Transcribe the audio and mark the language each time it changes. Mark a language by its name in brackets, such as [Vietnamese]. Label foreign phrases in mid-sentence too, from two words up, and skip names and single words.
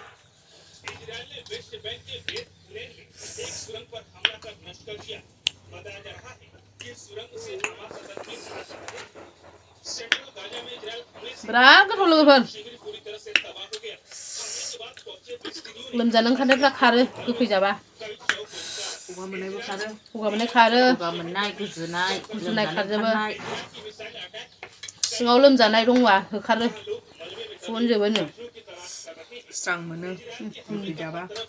[Hindi] इजरायल ने वेस्ट बैंक के बेस प्लेन में एक सुरंग पर हमला कर नष्ट कर दिया। बताया जा रहा है कि सुरंग से हमास आतंकी सेंट्रल गाजा में इजरायल हमले से शिविर पूरी तरह से तबाह हो गया। हमले के बाद पहुंचे फिलिस्तीनियों ने [Bodo] लोमजानो ओंखारनायफ्रा खारो गोखै जाबा। गगा मोननायबो खारो, गगा मोननाय खारो, गगा मोननाय, गुजुनाय खारजोबो। सिङाव लोमजानाय दंबा होखारो, गनजोबोनो। स्रां मोनो गोखै जाबा।